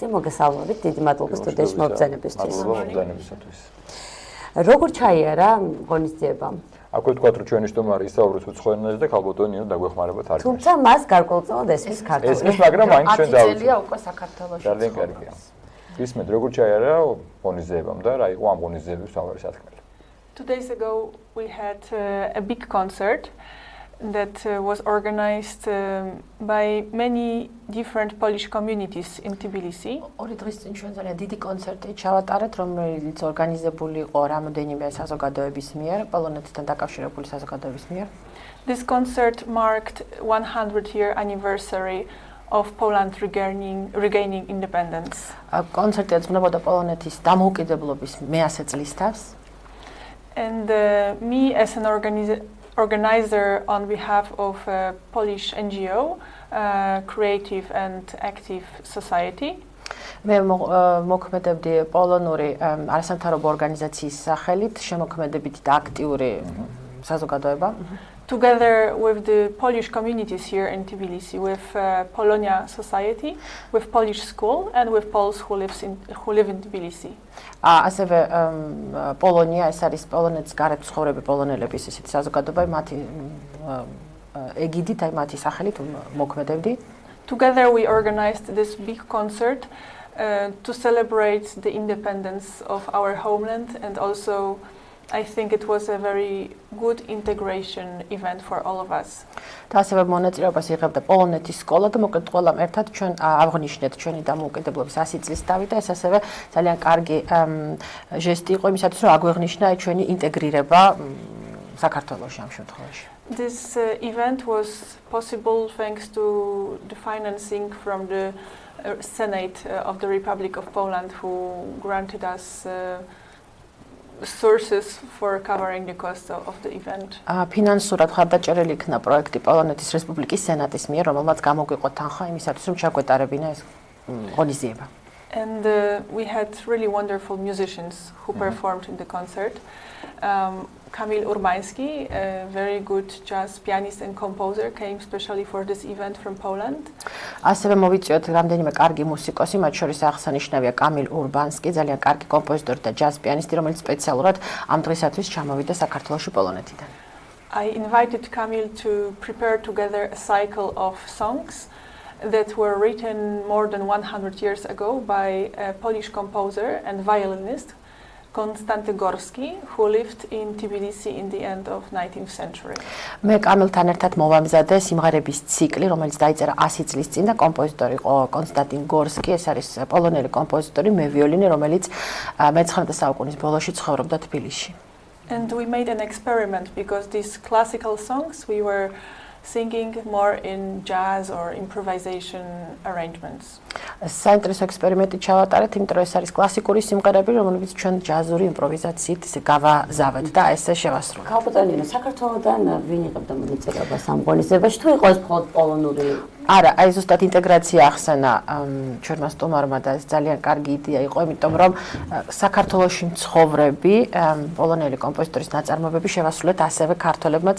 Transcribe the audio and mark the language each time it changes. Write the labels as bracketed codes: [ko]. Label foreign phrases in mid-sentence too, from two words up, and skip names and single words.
[ka] მოგესალმებით, დიდი მადლობა სტუდიაში მობრძანებისთვის. როგორ ჩაიარა ღონისძიება? Acolo თქვა რომ ჩვენი სტუმარი ისაუბრებს უცხო ენაზე და ქალბატონი ნინო დაგვეხმარება თარგმნით. თუმცა მას გარკვეულწილად ესმის ქართული. ესმის, მაგრამ მაინც ჩვენ დავუწევთ. 10 წელია უკვე საქართველოში. ძალიან კარგია. ისმეთ როგორ ჩაიარა ღონისძიებამ და რა იყო ამ ღონისძიების თავარი სათქმელი. [en] 2 days ago we had a big concert that was organized by many different Polish communities in Tbilisi. [ka] ორი დღის წინ ჩვენ ძალიან დიდი კონცერტი ჩავატარეთ, რომელიც ორგანიზებული იყო რამოდენიმე საზოგადოების მიერ, პოლონეთთან დაკავშირებული საზოგადოების მიერ. [en] This concert marked 100-year anniversary of Poland regaining independence. [ka] კონცერტი ეძღვნებოდა პოლონეთის დამოუკიდებლობის მე-100 წლისთავს. [en] And me as an organizer on behalf of a Polish NGO, Creative and Active Society. [ka] მე მოქმედებდი პოლონური არასამთავრობო ორგანიზაციის სახელით, შემოქმედებითი და აქტიური საზოგადოება. [en] Together with the Polish communities here in Tbilisi, with Polonia Society, with Polish School, and with Poles who live in Tbilisi. [ka] ასევე პოლონია, ეს არის პოლონეთის გარეთ მცხოვრები პოლონელების ისეთი საზოგადოება, მათი ეგიდით, მათი სახელით მოქმედებდი. [en] Together we organized this big concert to celebrate the independence of our homeland, and also I think it was a very good integration event for all of us. [ka] და ასევე მონაწილეობას იღებდა პოლონეთის სკოლა და მოკლედ ყველამ ერთად ჩვენ აღნიშნეთ ჩვენი დამოუკიდებლობის 100 წლის დავი და ეს ასევე ძალიან კარგი ჟესტი იყო იმისათვის რომ აგვეღნიშნა ჩვენი ინტეგრირება საქართველოში ამ შემთხვევაში. [en] This event was possible thanks to the financing from the Senate of the Republic of Poland, who granted us sources for covering the cost of the event. [ka] ფინანსურად ხარდაჭერილი იქნა პროექტი პოლონეთის რესპუბლიკის სენატის მიერ, რომელმაც გამოგვიყო თანხა იმისათვის, რომ ჩაგვეტარებინა ეს ღონისძიება. [en] And we had really wonderful musicians who performed in the concert. Kamilem Urbański, a very good jazz pianist and composer, came specially for this event from Poland. [ka] ასევე მოვიწვიოთ რამდენიმე კარგი მუსიკოსი, მათ შორის აღსანიშნავია კამილ ურბანსკი, ძალიან კარგი კომპოზიტორი და ჯაზ პიანისტი, რომელიც სპეციალურად ამ დღისათვის ჩამოვიდა საქართველოში პოლონეთიდან. [en] I invited Kamil to prepare together a cycle of songs that were written more than 100 years ago by a Polish composer and violinist, Konstantego Gorski, who lived in Tbilisi in the end of 19th century. [ka] მე კამილთან ერთად მოვამზადე სიმღერების ციკლი, რომელიც დაიწერა 100 წლის წინ და კომპოზიტორი იყო კონსტანტინ გორსკი, ეს არის პოლონელი კომპოზიტორი, მე ვიოლინე, რომელიც მე-19 საუკუნის ბოლოში ცხოვრობდა თბილისში. [en] And we made an experiment because these classical songs we were singing more in jazz or improvisation arrangements. [ka] საინტერესო ექსპერიმენტი ჩავატარეთ, იმიტომ რომ ეს არის კლასიკური სიმღერები, რომლებიც ჩვენ ჯაზური იმპროვიზაციით ისე გავაზავეთ და ესე შევასრულეთ. ქალბატონი ნინო, საქართველოდან ვინ იღებდა მონაწილეობას ამ ღონისძიებაში? თუ იყო ეს მხოლოდ პოლონური? არა, აი ზუსტად ინტეგრაცია ახსენა ჩვენმა სტუმარმა და ეს ძალიან კარგი იდეა იყო, იმიტომ რომ საქართველოში მცხოვრები პოლონელი კომპოზიტორის ნაწარმოებები შევასრულეთ ასევე ქართველებმაც.